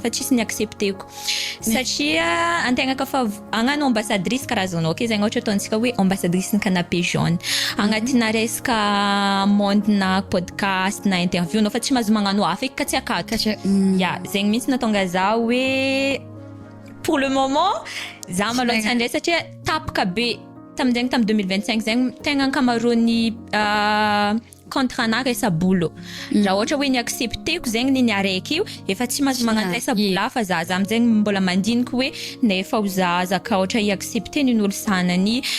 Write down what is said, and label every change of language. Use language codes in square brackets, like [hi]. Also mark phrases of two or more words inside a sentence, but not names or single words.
[mg] fa tsisy niaccepteko satria antegna kafa agnano ambassadrice karazanao ke zegny ohatra ataontsika hoe ambassadrice ny canapé jaune agnatina resaka monde na podcast na interview nao fa tsy mahazo magnano hafa eky ka tsy akato zegny mihitsy natonga za hoe [fr] pour le moment [mg] za maloha tsy andray satria tapaka be tamin'zegny tamin'ny 2025 zegny tegna ankamaroany contre-na resa-bolo raha ohatra hoe ny accepteko zegny ny araiky io efa tsy mahazo magnantesa-bola fa za amizay mbola mandiniky hoe nefa ho zazaka ohatra i-accepter n'olo sanany